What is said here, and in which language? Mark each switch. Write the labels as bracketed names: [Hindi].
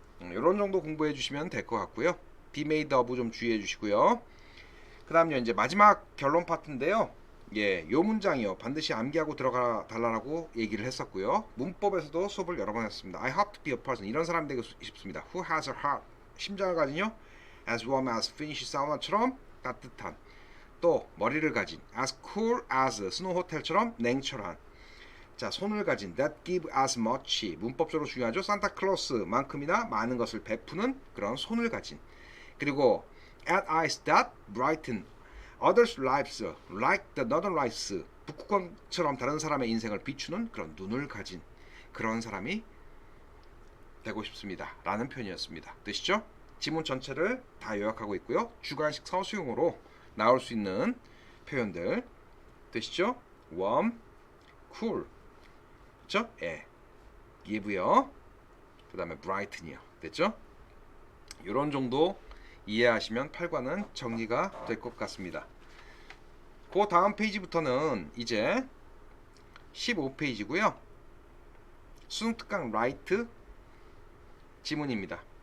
[Korean] 이런 정도 공부해 주시면 될 것 같고요. be made of 좀 주의해 주시고요. 그 다음요, 이제 마지막 결론 파트인데요. 예, 요 문장이요. 반드시 암기하고 들어가 달라고 얘기를 했었고요. 문법에서도 수업을 여러 번 했습니다. [English] I hope to be a person. [Korean] 이런 사람 되고 싶습니다. [English] Who has a heart. [Korean] 심장을 가진요. [English] As warm as Finnish [Korean] 사우나처럼 따뜻한. 또 머리를 가진 [English] as cool as [Korean] 스노우 호텔처럼 냉철한. 자, 손을 가진 [English] that give as much. [Korean] 문법적으로 중요하죠. 산타클로스만큼이나 많은 것을 베푸는 그런 손을 가진. [English] 그리고 at eyes that brighten others' lives like the northern lights. [Korean] 북극광처럼 다른 사람의 인생을 비추는 그런 눈을 가진 그런 사람이 되고 싶습니다. 라는 표현이었습니다. 되시죠? 지문 전체를 다 요약하고 있고요. 주관식 서술형으로 나올 수 있는 표현들 되시죠? warm, cool, 그렇죠? 예, give요. 그 다음에 brighten이요. 됐죠? 이런 정도 이해하시면 8과는 정리가 될 것 같습니다. 그 다음 페이지부터는 이제 15페이지고요. 수능 특강 라이트 지문입니다.